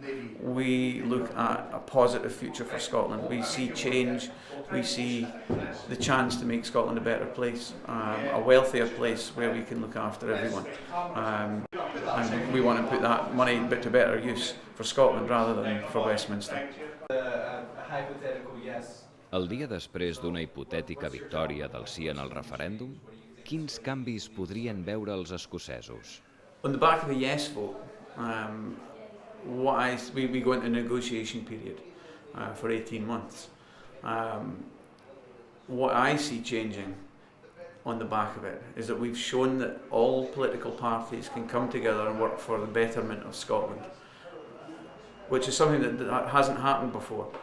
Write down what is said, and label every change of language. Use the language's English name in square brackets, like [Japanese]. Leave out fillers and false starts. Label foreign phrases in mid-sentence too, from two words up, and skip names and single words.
[English] We look at a positive future for Scotland. We see change, we see the chance to make Scotland a better place, a wealthier place where we can look after everyone. And we want to put that money to better use for Scotland rather than for Westminster. [Catalan] El dia després d'una hipotètica victòria del sí en el referèndum, quins canvis podrien veure els escocesos? [English] On the back of the yes vote, we go into a negotiation period for 18 months. What I see changing on the back of it is that we've shown that all political parties can come together and work for the betterment of Scotland, which is something that hasn't happened before.